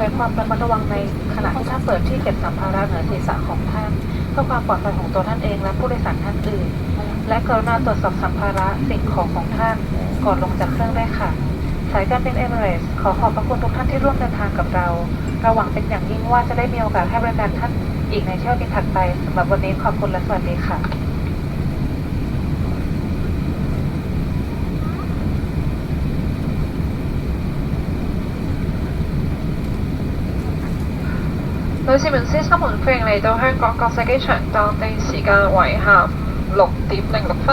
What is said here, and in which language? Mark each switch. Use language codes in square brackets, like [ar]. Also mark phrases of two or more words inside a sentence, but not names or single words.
[th] ความระมัดระวังในขณะที่ท่านเปิดที่เก็บสัมภาระเหนือศีรษะของท่านเพื่อความปลอดภัยของตัวท่านเองและผู้โดยสารท่าน อื่นและกรุณาตรวจสอบสัมภาระสิ่งของท่านก่อนลงจากเครื่องด้วยค่ะสายการบินเอมิเรตส์ขอขอบพระคุณทุกท่านที่ร่วมเดินทางกับเราหวังเป็นอย่างยิ่งว่าจะได้มีโอกาสให้บริการท่านอีกในเที่ยวบินถัดไปสำหรับวันนี้ขอบคุณและสวัสดีค่ะ [yue] 女士們、先生們，歡迎嚟到香港國際機場，當地時間為下午6:06。